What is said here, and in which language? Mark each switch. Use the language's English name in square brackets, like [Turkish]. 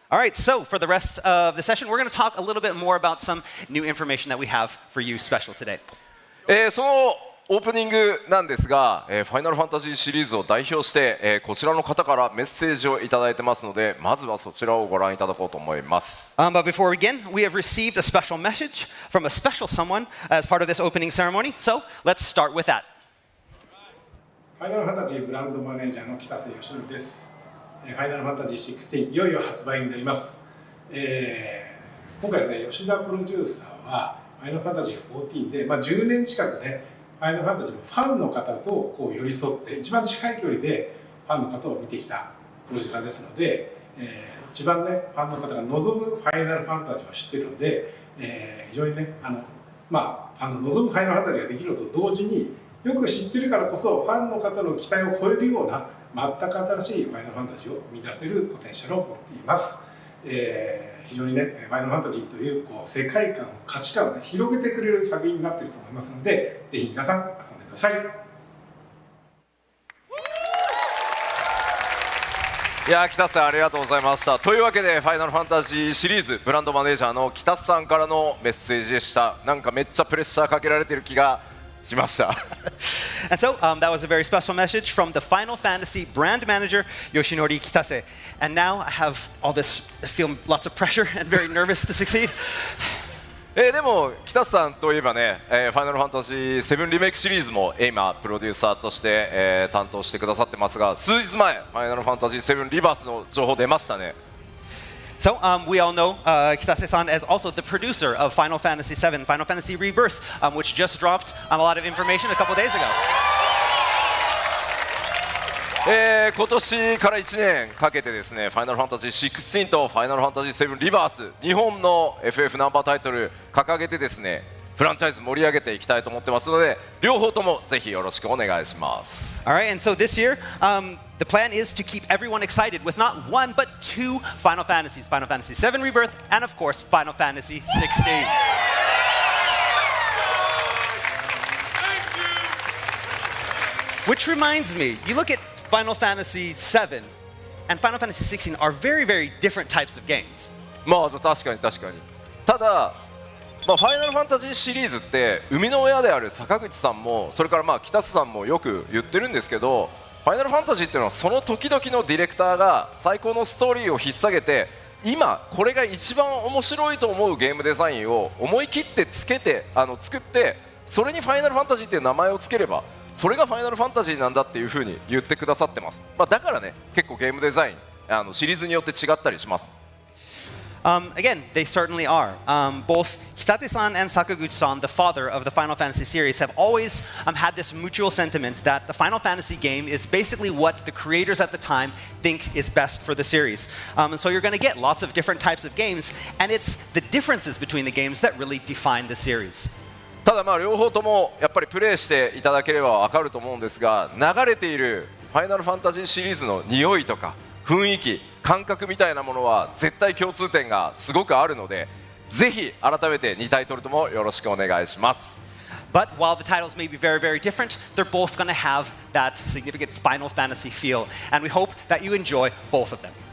[English] All right, so for the rest of the session, we're going to talk a little bit more about some new information that we have for you special today. [Japanese] そのオープニングなんですが、ファイナルファンタジーシリーズを代表して、こちらの方からメッセージをいただいてますのでまずはそちらをご覧いただこうと思います。 [English] But before we begin, we have received a special message from a special someone as part of this opening ceremony. So let's start with that. [Japanese] ファイナルファンタジーブランドマネージャーの北瀬義則です。ファイナルファンタジー16いよいよ発売になります。今回ね吉田プロデューサーはファイナルファンタジー14で、10年近くねファイナルファンタジーのファンの方とこう寄り添って一番近い距離でファンの方を見てきたプロデューサーですので、一番ねファンの方が望むファイナルファンタジーを知っているので、非常にねファンの望むファイナルファンタジーができるのと同時によく知ってるからこそファンの方の期待を超えるような全く新しいファイナルファンタジーを生み出せるポテンシャルを持っています。非常にねファイナルファンタジーという世界観価値観を、広げてくれる作品になっていると思いますのでぜひ皆さん遊んでください。いや北瀬さんありがとうございました。というわけでファイナルファンタジーシリーズブランドマネージャーの北瀬さんからのメッセージでした。なんかめっちゃプレッシャーかけられてる気がしました。 [English] And so that was a very special message from the Final Fantasy brand manager, Yoshinori Kitase. And now I have all this, I feel lots of pressure and very nervous to succeed. [Japanese] でも北瀬さんといえばね、ファイナルファンタジー7リメイクシリーズも今プロデューサーとして、担当してくださってますが数日前ファイナルファンタジー7リバースの情報出ましたね。 [English] So we all know Kitase-san as also the producer of Final Fantasy VII, Final Fantasy Rebirth, which just dropped a lot of information a couple days ago. [Japanese] 今年から1年かけてですねファイナルファンタジー16とファイナルファンタジー7リバース日本の FF ナンバータイトル掲げてですねフランチャイズ盛り上げていきたいと思ってますので両方ともぜひよろしくお願いします。 [English] All right, and so this year, the plan is to keep everyone excited with not one but two Final Fantasies, Final Fantasy VII Rebirth, and of course, Final Fantasy 16. Which reminds me, you look at Final Fantasy VII and Final Fantasy 16 are very, very different types of games. [Japanese] 確かにただファイナルファンタジーシリーズって生みの親である坂口さんもそれから北瀬さんもよく言ってるんですけどファイナルファンタジーっていうのはその時々のディレクターが最高のストーリーを引っ提げて今これが一番面白いと思うゲームデザインを思い切って作ってそれにファイナルファンタジーっていう名前をつければそれがファイナルファンタジーなんだっていう風に言ってくださってます。だからね結構ゲームデザインシリーズによって違ったりします。 [English] Again, they certainly are. Both Kitase-san and Sakaguchi-san, the father of the Final Fantasy series, have always had this mutual sentiment that the Final Fantasy game is basically what the creators at the time think is best for the series. And so you're going to get lots of different types of games, and it's the differences between the games that really define the series. [Japanese] ただ両方ともやっぱりプレイしていただければ分かると思うんですが流れているファイナルファンタジーシリーズの匂いとか雰囲気感覚みたいなものは絶対共通点がすごくあるのでぜひ改めて2タイトルともよろしくお願いします。 [English] But while the titles may be very, very different, they're both going to have that significant Final Fantasy feel, and we hope that you enjoy both of them.